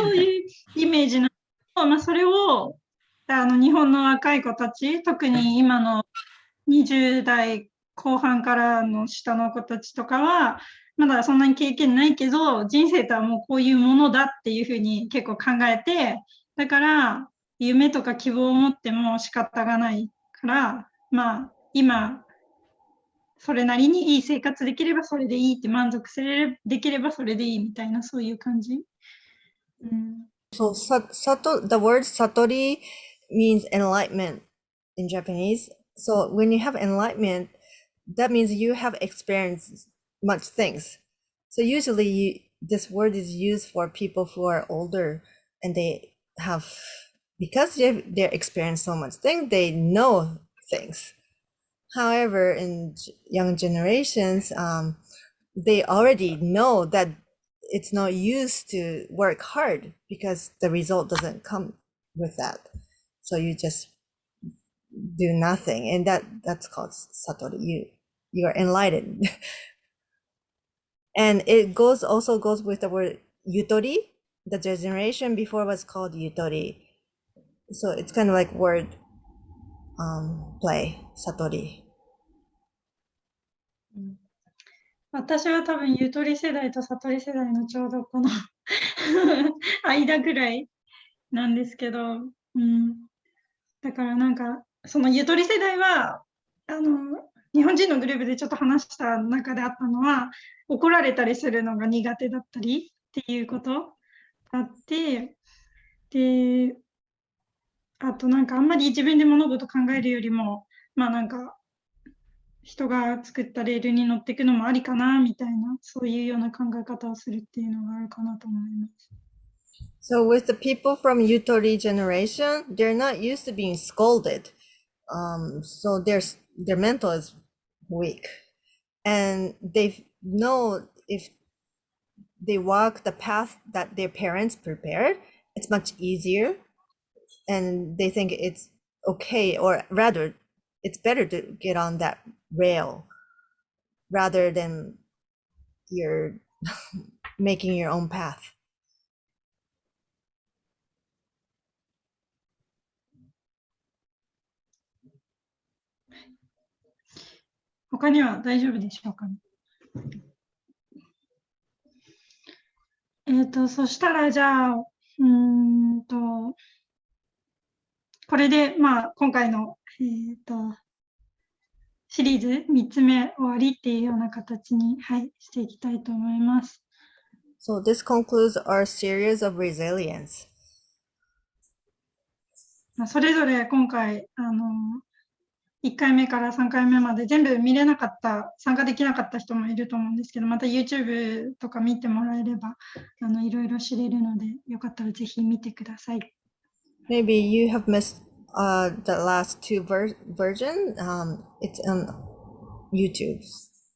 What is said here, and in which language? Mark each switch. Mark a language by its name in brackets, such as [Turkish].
[Japanese] そういうイメージなの。それを日本の若い子たち、特に今の20代後半からの下の子たちとかは、まだそんなに経験ないけど、人生とはもうこういうものだっていうふうに結構考えて、だから夢とか希望を持っても仕方がないから、今、それなりにいい生活できればそれでいいって満足できればそれでいいみたいなそういう感じ。 [English] So the word satori means enlightenment in Japanese. So when you have enlightenment, that means you have experienced much things. So usually this word is used for people who are older and they have, because they're experienced so much things, they know things. However, in young generations, they already know that it's not used to work hard because the result doesn't come with that. So you just do nothing, and that's called satori. You are enlightened. And it also goes with the word yutori. The generation before was called yutori. So it's kind of like word play, satori. [Japanese] 私は多分ゆとり世代と悟り世代のちょうどこの間ぐらいなんですけど、だからなんかそのゆとり世代は日本人のグループでちょっと話した中であったのは怒られたりするのが苦手だったりっていうことがあって、であとなんかあんまり自分で物事考えるよりもなんか人が作ったレールに乗っていくのもありかなみたいなそういうような考え方をするっていうのがあるかなと思います。 [English] So with the people from Yutori generation, they're not used to being scolded. So their mental is weak. And they know if they walk the path that their parents prepared, it's much easier. And they think it's okay, or rather, it's better to get on that rail rather than you're making your own path. [Japanese] 他には大丈夫でしょうかね。そしたらじゃあうーんと、これで、まあ、今回の、シリーズ3つ目終わりっていうような形に、はい、していきたいと思います。 [English] So this concludes our series of resilience. [Japanese] まあそれぞれ今回、1回目から3回目まで全部見れなかった、参加できなかった人もいると思うんですけど、また YouTube とか見てもらえれば、いろいろ知れるので、よかったらぜひ見てください。 [English] Maybe you have missed the last two version. It's on YouTube.